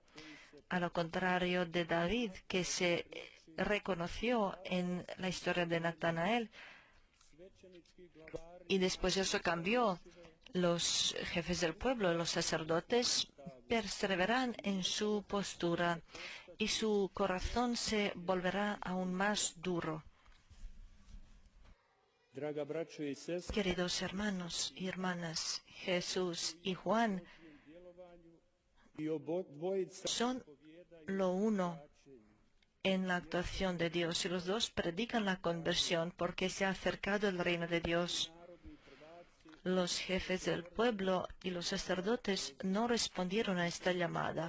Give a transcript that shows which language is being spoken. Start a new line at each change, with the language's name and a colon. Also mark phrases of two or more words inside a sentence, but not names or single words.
Spanish: A lo contrario de David, que se reconoció en la historia de Natanael, y después eso cambió. Los jefes del pueblo, los sacerdotes, perseverarán en su postura y su corazón se volverá aún más duro.
Croatian: Draga braćo i sestre,
Spanish: Queridos hermanos y hermanas, Jesús y Juan
Croatian: i obodvojica
Spanish: son lo uno en la actuación de Dios y los dos predican la conversión porque se ha acercado el reino de Dios. Los jefes del pueblo y los sacerdotes no respondieron a esta llamada.